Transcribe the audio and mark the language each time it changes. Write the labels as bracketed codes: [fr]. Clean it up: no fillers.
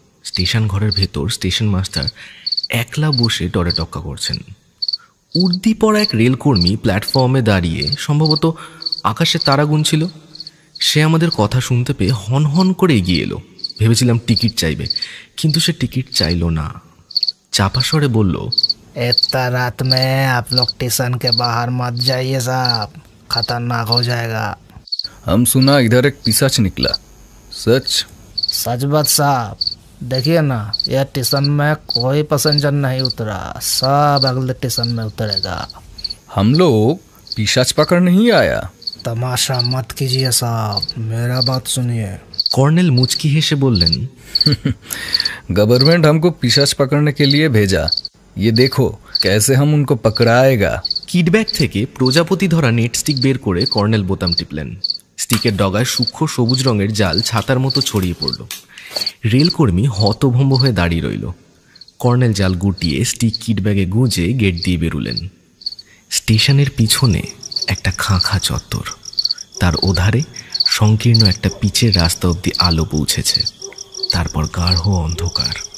[bn] Station ঘরের ভেতর station master একলা বসে ডরে টক্কা করছেন। উর্দি পড়া এক রেলকর্মী প্ল্যাটফর্মে দাঁড়িয়ে সম্ভবত আকাশে তারা গুনছিল। সে আমাদের কথা শুনতে পেয়ে হন হন করে এগিয়ে এলো। ভেবেছিলাম টিকিট চাইবে, কিন্তু সে টিকিট চাইল না। চাপা স্বরে বলল, [hi] इतना रात में आप लोग स्टेशन के बाहर मत जाइए साहब, खतरनाक हो जाएगा। हम सुना इधर एक पिशाच निकला, सच? सच बात साहब, देखिए ना, यह स्टेशन में कोई पैसेंजर नहीं उतरा, सब अगले स्टेशन में उतरेगा। हम लोग पिशाच पकड़ नहीं आया। तमाशा मत कीजिए साहब, मेरा बात सुनिए। [bn] কর্নেল মুচকি হেসে বললেন, [hi] गवर्नमेंट हमको पिशाच पकड़ने के लिए भेजा, ये देखो कैसे हम उनको पकड़ाएगा। [bn] কিডব্যাগ থেকে প্রজাপতি ধরা নেট স্টিক বের করে কর্নেল বোতাম টিপলেন। স্টিকের ডগায় সূক্ষ্ম সবুজ রঙের জাল ছাতার মতো ছড়িয়ে পড়ল। রেলকর্মী হতভম্ব হয়ে দাঁড়িয়ে রইল। কর্নেল জাল গুটিয়ে স্টিক কিডব্যাগে গুঁজে গেট দিয়ে বেরুলেন। স্টেশনের পিছনে একটা খাঁ চত্বর, তার ওধারে সংকীর্ণ একটা পিচের রাস্তা অবধি আলো পৌঁছেছে, তারপর গাঢ় অন্ধকার।